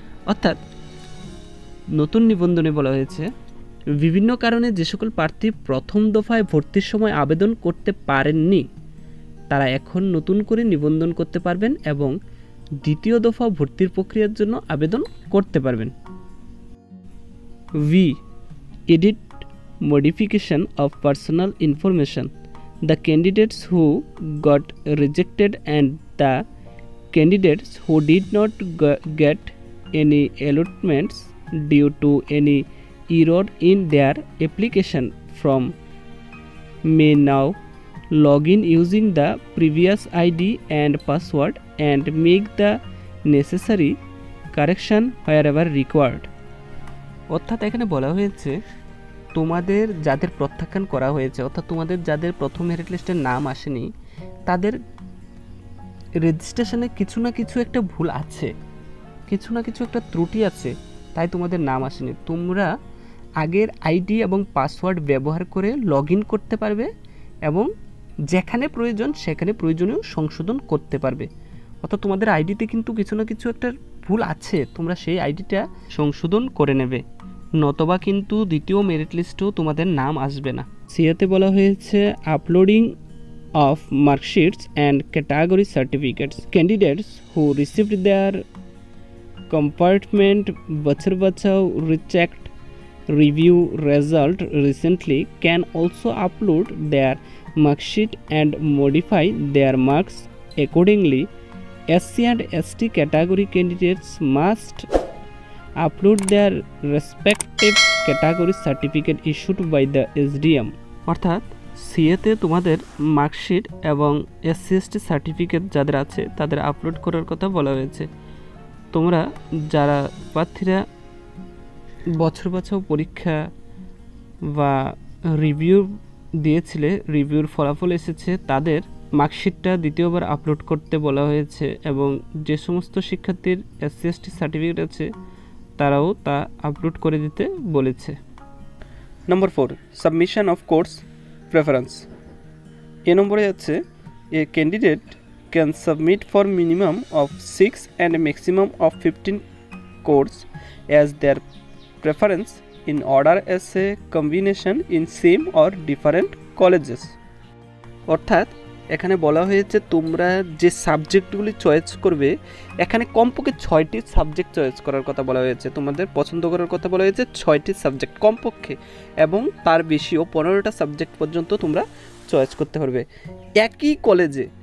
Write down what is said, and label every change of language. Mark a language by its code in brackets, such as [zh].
[bn] অর্থাৎ নতুন নিবন্ধনে বলা হয়েছে বিভিন্ন কারণে যে সকল প্রার্থী প্রথম দফায় ভর্তির সময় আবেদন করতে পারেননি তারা এখন নতুন করে নিবন্ধন করতে পারবেন এবং দ্বিতীয় দফা ভর্তির প্রক্রিয়ার জন্য আবেদন করতে পারবেন। [en] V, edit modification of personal information, the candidates who got rejected and the candidates who did not get any allotments due to any error in their application from may now log in using the previous ID and password and make the necessary correction wherever required. [bn] অর্থাৎ এখানে বলা হয়েছে তোমাদের যাদের প্রত্যাখ্যান করা হয়েছে, অর্থাৎ তোমাদের যাদের প্রথম মেরিট লিস্টের নাম আসেনি, তাদের রেজিস্ট্রেশনে কিছু না কিছু একটা ভুল আছে, কিছু না কিছু একটা ত্রুটি আছে, তাই তোমাদের নাম আসেনি। তোমরা আগের আইডি এবং পাসওয়ার্ড ব্যবহার করে লগ ইন করতে পারবে এবং যেখানে প্রয়োজন সেখানে প্রয়োজনীয় সংশোধন করতে পারবে। অর্থাৎ তোমাদের আইডিতে কিন্তু কিছু না কিছু একটা ভুল আছে, তোমরা সেই আইডিটা সংশোধন করে নেবে, নতবা কিন্তু দ্বিতীয় মেরিট লিস্টেও তোমাদের নাম আসবে না। সিয়াতে বলা হয়েছে [en] Uploading of marksheets and category certificates. Candidates who received their compartment Bachar Bachao rechecked review result recently can also upload their marksheet and modify their marks accordingly. SC and ST category candidates must upload their respective category certificate issued by the SDM. [bn] অর্থাৎ সিএতে তোমাদের marksheet এবং SC ST certificate যাদের আছে তাদের upload করার কথা বলা হয়েছে। তোমরা যারা প্রার্থীরা বছর বছর পরীক্ষা বা রিভিউ দিয়েছিলে, রিভিউর ফলাফল এসেছে, তাদের মার্কশিটটা দ্বিতীয়বার আপলোড করতে বলা হয়েছে এবং যে সমস্ত শিক্ষার্থীর এসসি এসটি সার্টিফিকেট আছে তারাও তা আপলোড করে দিতে বলেছে। [en] Number 4, submission of course preference. A number আছে a candidate can submit for minimum of 6 and a maximum of 15 course as their preference in order as a combination in same or different colleges. [bn] অর্থাৎ এখানে বলা হয়েছে তোমরা যে সাবজেক্টগুলি choice করবে, এখানে কমপক্ষে 6টি সাবজেক্ট চয়েস করার কথা বলা হয়েছে, তোমাদের পছন্দ করার কথা বলা হয়েছে 6টি সাবজেক্ট কমপক্ষে, এবং তার বেশিও 15টা সাবজেক্ট পর্যন্ত তোমরা চয়েস করতে পারবে একই কলেজে।